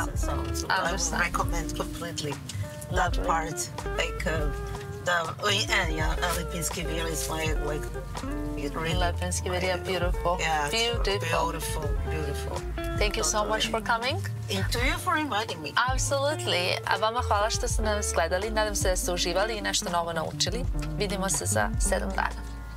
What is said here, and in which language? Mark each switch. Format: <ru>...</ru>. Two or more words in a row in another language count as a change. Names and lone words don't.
<en>so I would recommend completely that part. Like Lipinski Villa is my Lipinski Villa, beautiful. Yeah, beautiful. Thank you so much for coming. And to you for inviting me. Absolutely.</en> <bs>A vama hvala što ste nas gledali. Nadam se da ste uživali i nešto novo naučili. Vidimo se za 7 dana.</bs>